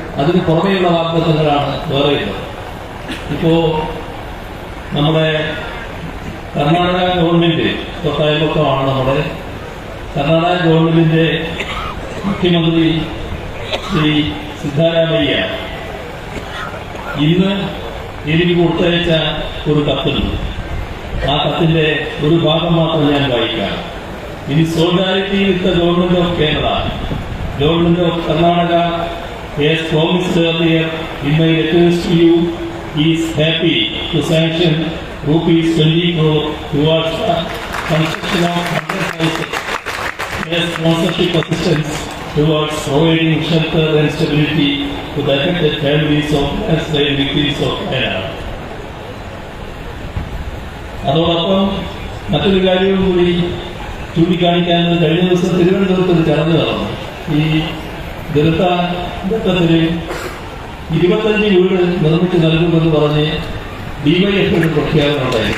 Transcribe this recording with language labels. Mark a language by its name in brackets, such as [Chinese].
[Malayalam] അതിന് പുറമെയുള്ള വാഗ്ദത്തങ്ങളാണ് വേറെയുള്ളത്. ഇപ്പോ നമ്മുടെ കർണാടക ഗവൺമെന്റ് തൊട്ടയൽപക്കമാണ്. നമ്മുടെ കർണാടക ഗവൺമെന്റിന്റെ മുഖ്യമന്ത്രി ശ്രീ സിദ്ധാരാമയ്യ ഇന്ന് എനിക്ക് കൊടുത്തയച്ച ഒരു കത്തുണ്ട്. ആ കത്തിന്റെ ഒരു ഭാഗം മാത്രം ഞാൻ വായിക്കാം. [English] In solidarity with the Government of Kerala, Government of Karnataka has promised earlier in my letters to you is happy to sanction rupees 20 crore towards the construction of 100 houses as sponsorship assistance towards providing shelter and stability to the affected families of landslide victims of Kerala. [Malayalam] അതോടൊപ്പം മറ്റൊരു കാര്യവും കൂടി ചൂണ്ടിക്കാണിക്കാൻ കഴിഞ്ഞ ദിവസം തിരുവനന്തപുരത്ത് ഒരു ചടങ്ങ് നടന്നു. ഈ ദുരന്തഘട്ടത്തിൽ 25 വീട് നിർമ്മിച്ച് നൽകുമെന്ന് പറഞ്ഞ് ഡിവൈഎഫ്ഐയുടെ പ്രഖ്യാപനം ഉണ്ടായി.